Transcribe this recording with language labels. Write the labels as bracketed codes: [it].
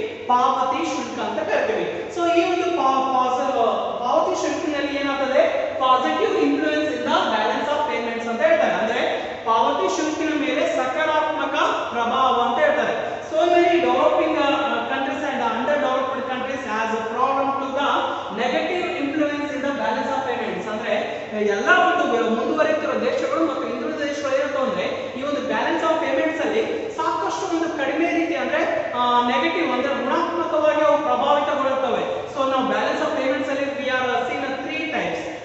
[kn] ಪಾವತಿ ಶುಲ್ಕ ಅಂತ ಕರಿತೀವಿ. ಸೊ ಈ ಒಂದು ಪಾವತಿ ಶುಲ್ಕಿನಲ್ಲಿ ಏನಾಗ್ತದೆ, [en] positive influence in the balance of payments [kn] ಅಂತ ಹೇಳ್ತಾರೆ. ಅಂದ್ರೆ ಪಾವತಿ ಶುಲ್ಕಿನ ಮೇಲೆ ಸಕಾರಾತ್ಮಕ ಪ್ರಭಾವ ಅಂತ ಹೇಳ್ತಾರೆ. [en] So many developing countries and underdeveloped countries has a problem to the negative influence in the balance of payments. [kn] ಅಂದ್ರೆ ಎಲ್ಲ ಒಂದು ಮುಂದುವರಿತಿರುವ ದೇಶಗಳು ಮತ್ತು ಹಿಂದುಳಿದ ದೇಶಗಳು ಏನಂತ ಅಂದ್ರೆ ಈ ಒಂದು ಬ್ಯಾಲೆನ್ಸ್ ಆಫ್ ಪೇಮೆಂಟ್ಸ್ ಅಲ್ಲಿ ಸಾಕಷ್ಟು ಒಂದು ಕಡಿಮೆ ರೀತಿ ಅಂದ್ರೆ ನೆಗೆಟಿವ್ ಅಂದ್ರೆ ಋಣಾತ್ಮಕವಾಗಿ ಅವು ಪ್ರಭಾವಿತಗೊಳ್ಳುತ್ತವೆ. [en] So ನಾವು balance of payments ಅಲ್ಲಿ we are seen 3 types.